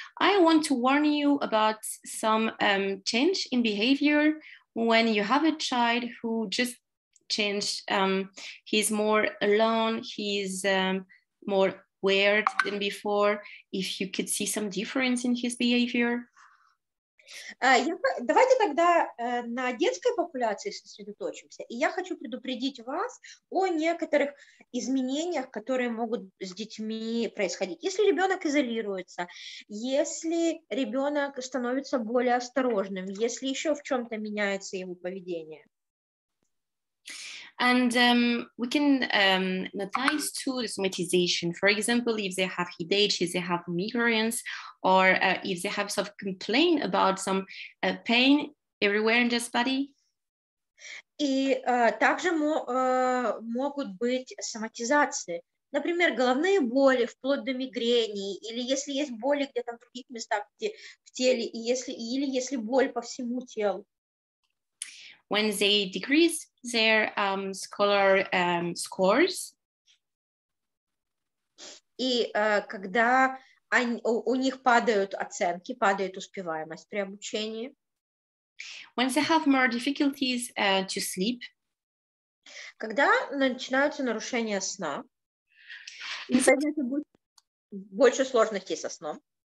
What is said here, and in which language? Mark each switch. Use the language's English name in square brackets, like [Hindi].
[English] I want to warn you about some change in behavior when you have a child who just changed. He's more alone, he's more weird than before. If you could see some difference in his behavior. [Russian] Давайте тогда на детской популяции сосредоточимся. И я хочу предупредить вас о некоторых изменениях, которые могут с детьми происходить. Если ребенок изолируется, если ребенок становится более осторожным, если еще в чем-то меняется его поведение. [English] And we can notice too the somatization. For example, if they have headache, if they have migraines, or if they have some complaint about some pain everywhere in their body. [Russian] И также могут быть соматизации. Например, головные боли, вплоть до мигрени, или если есть боли где-то в других местах в теле, или если боль по всему телу. [English] When they decrease their scholar scores. [Russian] И когда у них падают оценки, падает успеваемость при обучении. [English] When they have more difficulties to sleep. [Russian] Когда начинаются нарушения сна. Больше сложностей со сном.